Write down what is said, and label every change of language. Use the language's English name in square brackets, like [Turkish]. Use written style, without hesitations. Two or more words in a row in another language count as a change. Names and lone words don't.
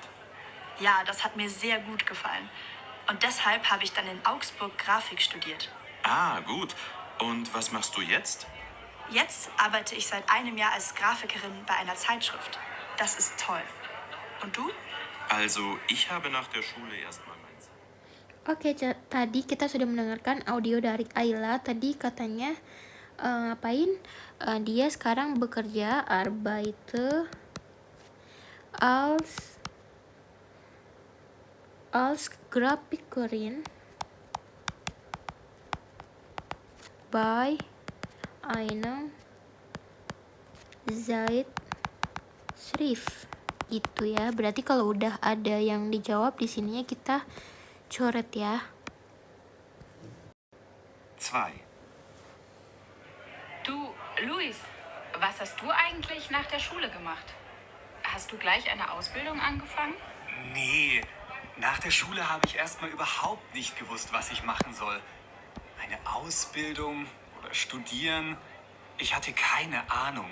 [German] Ja, das hat mir sehr gut gefallen. Und deshalb habe ich dann in Augsburg Grafik studiert. Ah, gut. Und was machst du jetzt? Jetzt arbeite ich seit einem Jahr als Grafikerin bei einer Zeitschrift. Das ist toll. Und du? Also, ich habe nach der Schule erstmal meins. [Indonesian] Oke, tadi kita sudah mendengarkan audio dari Ayla. Tadi katanya ngapain? Dia sekarang bekerja [German] arbeite als Grafikerin bei einer Zeitschrift. [Indonesian] Gitu ya. Berarti kalau udah ada yang dijawab di sininya kita coret ya. 2. [German] Du, Luis, was hast du eigentlich nach der Schule gemacht? Hast du gleich eine Ausbildung angefangen? Nee, nach der Schule habe ich erstmal überhaupt nicht gewusst, was ich machen soll. Eine Ausbildung oder studieren, ich hatte keine Ahnung.